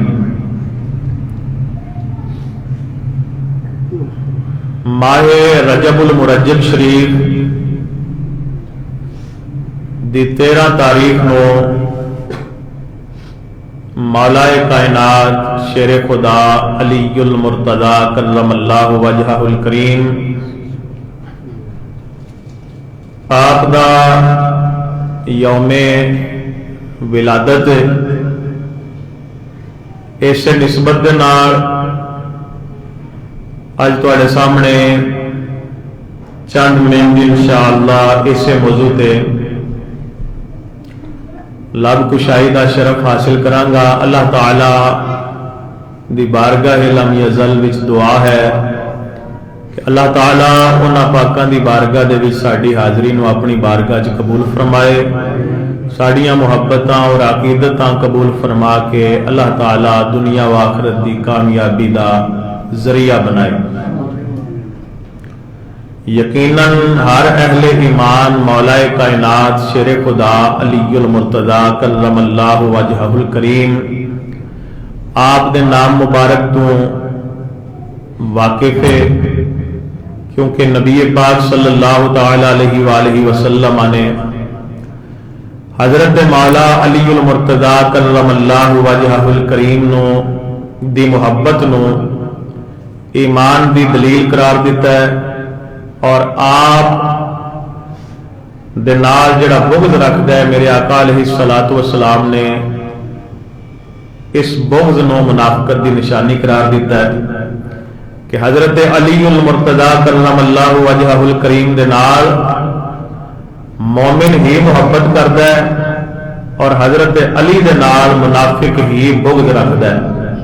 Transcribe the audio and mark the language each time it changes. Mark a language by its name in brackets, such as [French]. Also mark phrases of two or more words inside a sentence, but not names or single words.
[Punjabi] ماہ رجب المرجب شریف دی 13 تاریخ نو مولا کائنات شیر خدا علی المرتضی [Arabic] کرم اللہ وجہہ الکریم [Punjabi] آپ دا یوم ولادت اس نسبت دے نال اج تواڈے سامنے چند منٹ انشاءاللہ اس موضوع تے لب کشائی کا شرف حاصل کراں گا. اللہ تعالیٰ دی بارگاہ [Arabic] لم یزل [Punjabi] وچ دعا ہے کہ اللہ تعالیٰ انہاں پاکاں دی بارگاہ دے وچ ساڈی حاضری نوں اپنی بارگاہ چ قبول فرمائے، ساڈیاں محبتاں اور عقیدتاں قبول فرما کے اللہ تعالیٰ دنیا و آخرت دی کامیابی دا ذریعہ بنائے. یقیناً ہر اہل ایمان مولائے کائنات شیر خدا علی المرتضیٰ [Arabic] کرم اللہ وجہہ الکریم [Punjabi] آپ دے نام مبارک توں واقف ہے، کیونکہ نبی پاک [Arabic] صلی اللہ تعالیٰ علیہ وسلم [Punjabi] نے حضرت مولا علی المرتضیٰ [Arabic] کرم اللہ وجہہ الکریم [Punjabi] نوں دی محبت نوں ایمان دی دلیل قرار دتا ہے، اور آپ دے نال جیہڑا بغض رکھدا ہے میرے آقا [Arabic] علیہ الصلوٰۃ والسلام [Punjabi] نے اس بغض نوں منافقت دی نشانی قرار دتا ہے کہ حضرت علی المرتضیٰ [Arabic] کرم اللہ وجہہ الکریم [Punjabi] دے نال مومن ہی محبت کردا ہے اور حضرت علی دے نال منافق ہی بغض رکھدا ہے.